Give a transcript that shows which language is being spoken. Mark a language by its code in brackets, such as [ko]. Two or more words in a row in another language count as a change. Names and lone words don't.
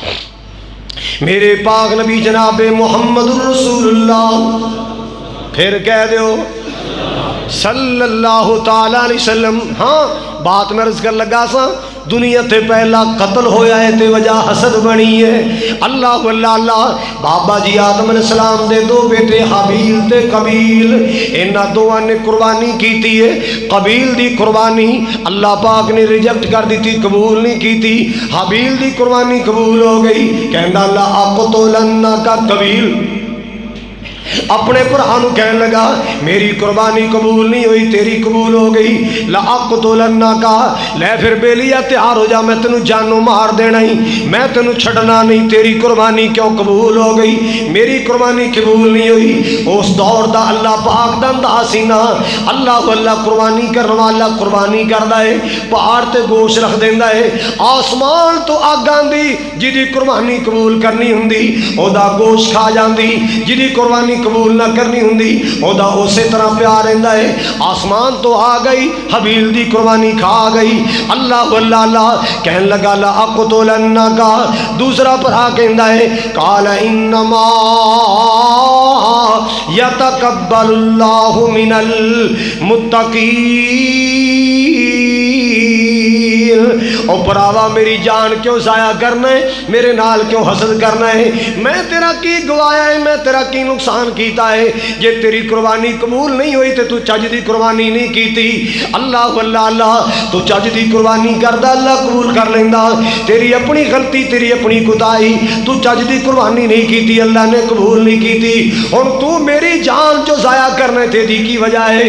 [pa] میرے پاک نبی جناب محمد رسول اللہ، پھر کہہ دیو [ar] صلی اللہ تعالی علیہ وسلم۔ [pa] ہاں بات میں عرض کر لگا سا، دنیا تے پہلا قتل ہویا ہے تے وجہ حسد بنی ہے۔ اللہ اللہ بابا جی آدم [ar] علیہ السلام [pa] دے 2 بیٹے حابیل تے قبیل، انہاں دوواں نے قربانی کیتی ہے۔ قبیل دی قربانی اللہ پاک نے ریجیکٹ کر دیتی، قبول نہیں کیتی۔ حابیل دی قربانی قبول ہو گئی، کہندا اللہ اقتلنک قبیل اپنے پرانو کہنے لگا میری قربانی قبول نہیں ہوئی، تیری قبول ہو گئی۔ لَأَقْتُلَنَّكَ، لے پھر بیلیا تیار ہو جا، میں تینوں جانو مار دینا ہی، میں تینوں چھڑنا نہیں، تیری قربانی کیوں قبول ہو گئی، میری قربانی قبول نہیں ہوئی۔ اس دور دا اللہ پاک دا اندازینا، اللہ اللہ قربانی کرنے والا قربانی کردا ہے، پہاڑ تے گوشت رکھ دیندا ہے، آسمان تو اگ آندی جدی قربانی قبول کرنی ہوندی او دا گوشت کھا جاندی، جدی قربانی قبول نہ کرنی ہوندی او دا اسی طرح پیار رہندا ہے۔ آسمان تو آ گئی، حبیل دی قربانی کھا گئی۔ اللہ اللہ اللہ کہن لگا [ar] لا اقتلنک، [pa] دوسرا بھرا کہندا ہے [ar] قال انما یتقبل اللہ من المتقین۔ [pa] او پراوا میری جان کیوں ضائع کرنا ہے، میرے نال کیوں حسد کرنا ہے، میں تیرا کی گوایا ہے، میں تیرا کی نقصان کیتا ہے، جے تیری قربانی قبول نہیں ہوئی تے تو چج دی قربانی نہیں کیتی۔ اللہ اللہ اللہ تو چج دی قربانی کردا اللہ قبول کر لیندا، تیری اپنی غلطی تیری اپنی کوتاہی، تو چج دی قربانی نہیں کیتی، اللہ نے قبول نہیں کیتی، ہن تو میری جان جو ضائع کرنے تے دی کی وجہ ہے۔